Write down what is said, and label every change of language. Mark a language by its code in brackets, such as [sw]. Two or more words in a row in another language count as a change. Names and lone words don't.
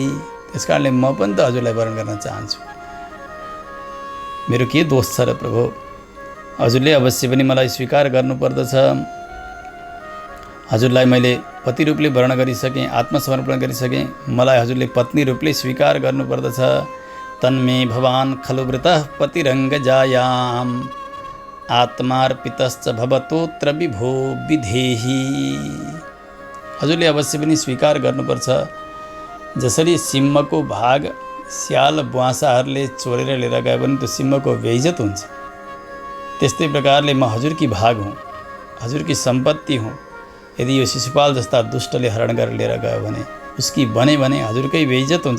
[ne] त्यस कारणले म पनि त हजुरलाई वर्ण गर्न चाहन्छु। मेरो के दोष छ र प्रभु? हजुरले अवश्य पनि मलाई स्वीकार गर्नुपर्दछ। हजुरलाई मैले पति रूपले वर्ण गरिसकेँ, आत्मसमर्पण गरिसकेँ, मलाई हजुरले पत्नी रूपले स्वीकार गर्नुपर्दछ। [sa] तन्मे भवान खलु वृतः पतिरङ्गजायाम आत्मार्पितश्च भवतोत्र विभो विधेहि। [ne] हजुरले अवश्य पनि स्वीकार गर्नुपर्छ। जसरी सिंहको भाग स्याल बुवासाहरूले चोरेर लिएर गयो भने त्यो सिंहको बेइज्जत हुन्छ, त्यस्तै प्रकारले म हजुरकी भाग हुँ, हजुरकी सम्पत्ति हुँ। यदि यो शिशुपाल जस्ता दुष्टले हरण गरेर लिएर गयो भने उसकी भने हजुरकै बेइज्जत हुन्छ।